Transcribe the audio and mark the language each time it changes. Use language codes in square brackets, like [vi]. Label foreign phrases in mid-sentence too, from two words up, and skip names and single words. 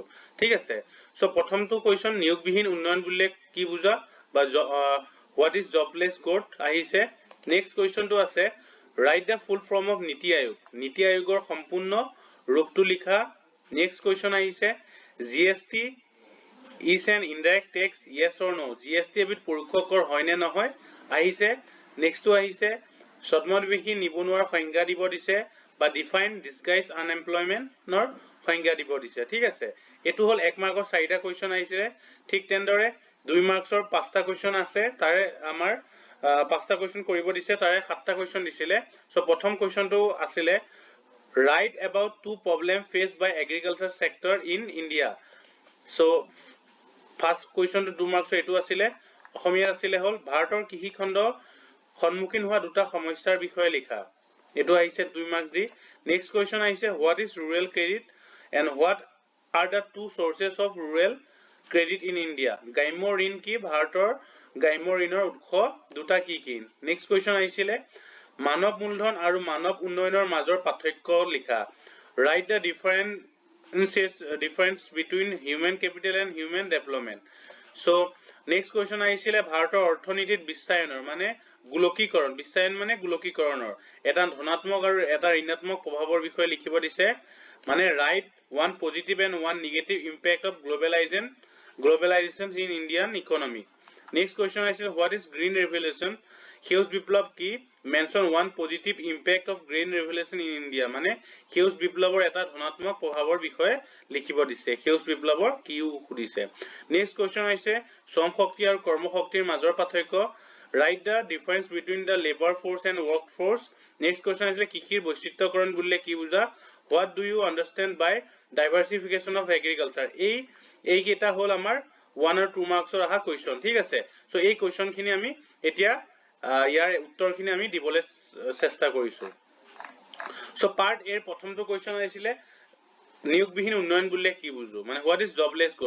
[as] ঠিক আছে, সো প্ৰথমটো কুৱেশ্যন নিয়োগবিহীন উন্নয়ন বুলিলে কি বুজা বা [en] what is jobless growth [as] আহিছে। নেক্সট কুৱেশ্যনটো আছে [en] write the full form of [as] নীতি আয়োগ। নীতি আয়োগৰ সম্পূৰ্ণ ৰূপটো লিখা। [en] next question [as] আহিছে জিএসটি [en] is an indirect tax, yes or no। [as] GST এবিধ পৰোক্ষ কৰ হয় নে নহয় আহিছে। নেক্সটটো আহিছে ছদ্মবেশী নিবনুৱাৰ সংজ্ঞা দিব দিছে বা [en] define disguise unemployment [as] সংজ্ঞা দিব দিছে। ঠিক আছে, এটো হল 1 মাৰ্কৰ 4টা কুৱেশ্যন আহিছে। ঠিক তেনেদৰে 2 মাৰ্কছৰ 5টা কুৱেশ্যন আছে, তাৰে আমাৰ 5টা কুৱেশ্যন কৰিব দিছে, তাৰে 7টা কুৱেশ্যন দিছিলে। সো প্ৰথম কুৱেশ্যনটো আছিলে [en] write about 2 problem faced by agriculture sector in India। so first question [as] 2 মাৰ্কছৰ এটো আছিলে। অসমীয়া আছিলে হল ভাৰতৰ কৃষি খণ্ড সন্মুখীন হোৱা দুটা সমস্যাৰ বিষয়ে লিখা। এটো আহিছে 2 মাৰ্কছ দি। [en] Next question আহিছে what is rural credit and what are the two sources of rural credit in India। [as] গ্ৰাম্য ঋণ কি, ভাৰতৰ গ্ৰাম্য ঋণৰ উৎস দুটা কি কি। [en] next question [as] আহিছিলে মানৱ মূলধন আৰু মানৱ উন্নয়নৰ মাজৰ পাৰ্থক্য লিখা। [en] write the difference between human capital and human development। So next question [as] আহিছিলে ভাৰতৰ অৰ্থনীতিত বিশ্বায়নৰ মানে গোলকীকৰণ, বিশ্বায়ন মানে গোলকীকৰণৰ এটা ধনাত্মক আৰু এটা ঋণাত্মক প্ৰভাৱৰ বিষয়ে লিখিব দিছে। [en] মানে write one positive and one negative impact of globalization in Indian economy। next question আহিছিলে what is green revolution। [as] সেউজ বিপ্লৱ কি, [en] mention one positive impact of green revolution in India। [as] মানে সেউজ বিপ্লৱৰ এটা ধনাত্মক প্ৰভাৱৰ বিষয়ে লিখিব দিছে। সেউজ বিপ্লৱৰ কিও সুধিছে। [en] next question [as] হৈছে শ্ৰম শক্তি আৰু কৰ্ম শক্তিৰ মাজৰ পাৰ্থক্য। [en] write the difference between the labor force and work force। next question [as] হৈছে কৃষিৰ বৈচিত্ৰ্যকৰণ বুলিলে কি বুজা। [en] what do you understand by diversification of agriculture। [as] এই কেইটা হল আমাৰ 1 আৰু 2 মাৰ্কছৰ আহা কুৱেশ্যন। ঠিক আছে, সো এই কুৱেশ্যন খিনি আমি এতিয়া ইয়াৰ উত্তৰখিনি আমি দিবলৈ চেষ্টা কৰিছো। সো পাৰ্ট এৰ প্ৰথমটো কুৱেশ্যন আহিছিলে নিয়োগবিহীন উন্নয়ন বুলিলে কি বুজো, মানে [en] what is jobless growth.